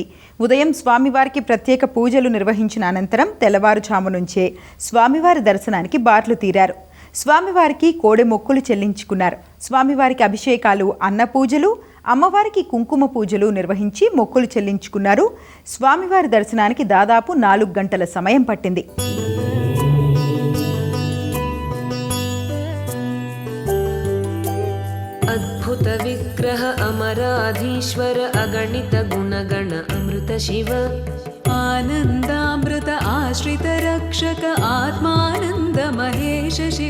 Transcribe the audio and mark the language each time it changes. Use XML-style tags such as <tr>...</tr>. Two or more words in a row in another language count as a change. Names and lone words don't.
<te>ఉదయం స్వామివారికి ప్రత్యేక పూజలు నిర్వహించిన అనంతరం తెల్లవారుజాము నుంచే స్వామివారి దర్శనానికి బార్లు తీరారు. స్వామివారికి కోడె మొక్కులు చెల్లించుకున్నారు. స్వామివారికి అభిషేకాలు, అన్న పూజలు, అమ్మవారికి కుంకుమ పూజలు నిర్వహించి మొక్కులు చెల్లించుకున్నారు. స్వామివారి దర్శనానికి దాదాపు 4 గంటల సమయం పట్టింది.</te> <sa>अद्भुत विग्रह अमराधीश्वर अगणित गुणगण अमृत शिव आनन्दामृत आश्रित रक्षक आत्मानन्द महेश शिव</sa>